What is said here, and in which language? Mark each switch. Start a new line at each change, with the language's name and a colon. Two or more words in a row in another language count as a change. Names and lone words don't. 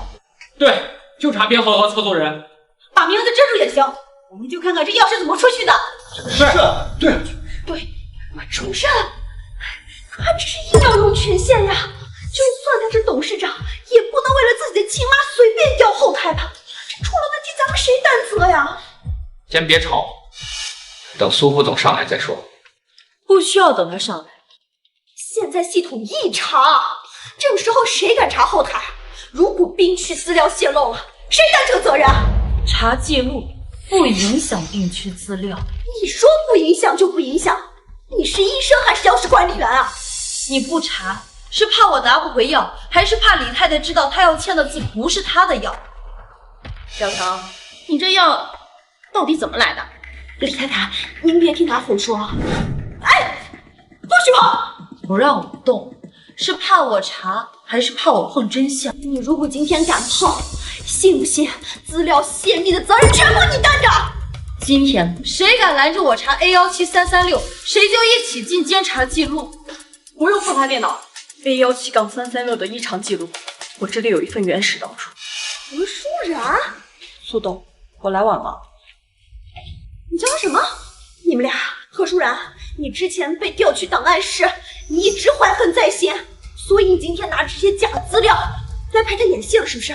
Chinese: 對，就查編號和操作人，把名字遮住也行，我們就看看這藥是怎麼出去的。對，主任，他只是硬要用權限呀，就算他是董事長，也不能為了自己的親媽隨便調後台吧？這出了問題，咱們誰擔責呀？先別吵，等蘇副總上來再說。不需要等他上來。現在系統異常，這種時候誰敢查後台？如果病區資料洩露了，誰擔這個責任？查記錄不影響病區資料。你說不影響就不影響？你是醫生還是藥師管理員啊？你不查是怕我拿不回藥，還是怕李太太知道她要簽的字不是她的藥？小程，你這藥到底怎麼來的？李太太，您別聽他胡說。哎，不許碰！不讓我動，是怕我查，還是怕我碰真相？你如果今天敢碰，信不信資料泄密的責任全部你擔着？今天誰敢攔着我查 A17336，誰就一起進監察記錄。不用複查電腦 ，A17-336的異常記錄，我這裡有一份原始導出。何舒然，蘇董，我來晚了。你叫他什麼？你們倆，何舒然，你之前被調去檔案室，你一直懷恨在心，所以你今天拿這些假資料來陪他演戲了，是不是？